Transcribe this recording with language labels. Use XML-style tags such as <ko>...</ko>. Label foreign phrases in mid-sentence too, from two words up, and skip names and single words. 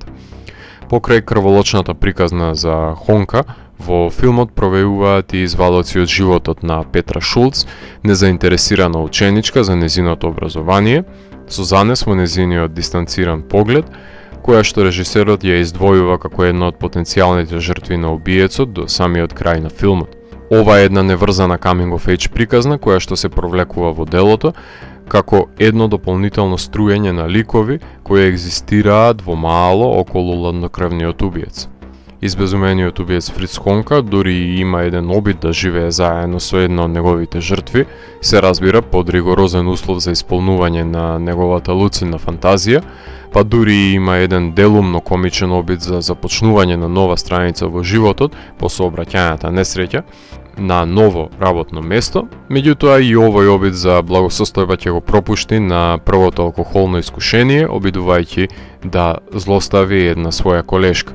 <mk>Покрај крволочната приказна за Хонка, во филмот провеуваат и извадоци од животот на Петра Шулц, незаинтересирана ученичка за незиното образование, со занес во незиниот дистанциран поглед, која што режисерот ја издвојува како една од потенцијалните жртви на убиецот до самиот крај на филмот. Ова е една неврзана</mk> <en>coming of age</en> <mk>приказна која што се провлекува во делото, како едно дополнително струење на ликови кои екзистираат во мало околу ладнокрвниот убиец. Избезумениот убиец Фриц Хонка дури и има еден обид да живее заедно со една од неговите жртви, се разбира под ригорозен услов за исполнување на неговата луцидна фантазија, па дури и има еден делумно комичен обид за започнување на нова страница во животот по сообраќајната несреќа на ново работно место, меѓутоа и овој обид за благосостојба ќе го пропушти на првото алкохолно искушение, обидувајќи да злостави една своја колешка.</mk>